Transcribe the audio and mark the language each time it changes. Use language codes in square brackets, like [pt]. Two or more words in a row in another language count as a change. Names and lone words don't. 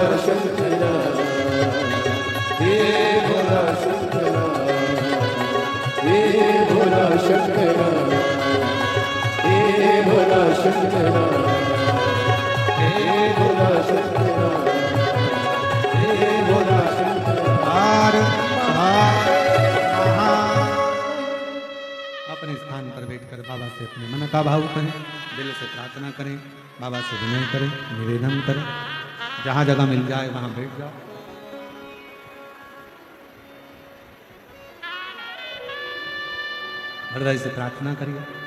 [hi] शंकरा हे भोला शंकरा हे भोला शंकरा हे भोला शंकरा हे भोला शंकरा हे भोला शंकरा हार अपने स्थान पर बैठकर बाबा से अपने मन का भाव करें, दिल से प्रार्थना करें, बाबा से विनय करें, निवेदन करें, जहाँ जगह मिल जाए वहाँ बैठ जाओ। हृदय से प्रार्थना करिए।